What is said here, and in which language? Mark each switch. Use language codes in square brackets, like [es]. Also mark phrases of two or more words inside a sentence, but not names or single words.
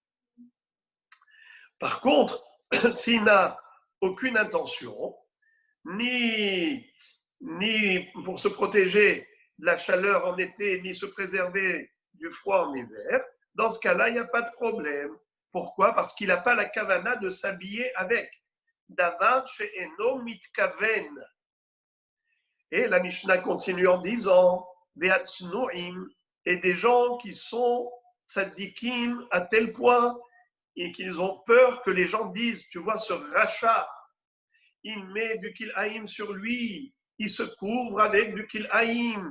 [fr] Par contre, s'il n'a aucune intention, ni pour se protéger de la chaleur en été, ni se préserver du froid en hiver, dans ce cas-là, il n'y a pas de problème. Pourquoi? Parce qu'il n'a pas la kavana de s'habiller avec. [he] דבר שאינו מתכוון. [fr] Et la Mishnah continue en disant Ve'atznu'im, et des gens qui sont tzadikim à tel point et qu'ils ont peur que les gens disent, tu vois, ce rachat, il met du kil'aïm sur lui, il se couvre avec du kil'aïm.